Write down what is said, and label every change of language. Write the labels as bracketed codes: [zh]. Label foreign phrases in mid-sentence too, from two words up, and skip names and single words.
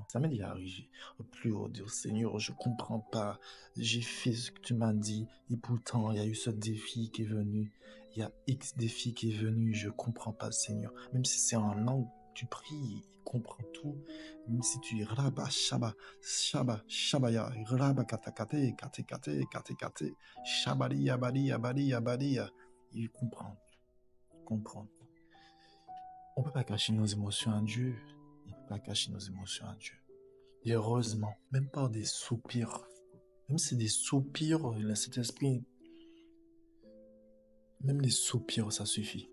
[fr] Ça m'est déjà arrivé. En pleurant, dire Seigneur, je comprends pas. J'ai fait ce que tu m'as dit. Et pourtant, il y a eu ce défi qui est venu. Il y a X défi qui est venu. Je comprends pas, Seigneur. Même si c'est en langue, tu pries, il comprend tout. Même si tu rabba, shaba, shaba, shabaya, rabba, kata, kate, kate, kate, kate, kate, shabali, yabali, yabali, yabali, il comprend. Il comprend. On ne peut pas cacher nos émotions à Dieu. On ne peut pas cacher nos émotions à Dieu. Et heureusement, même par des soupirs, même si c'est des soupirs, le Saint-Esprit, même les soupirs, ça suffit.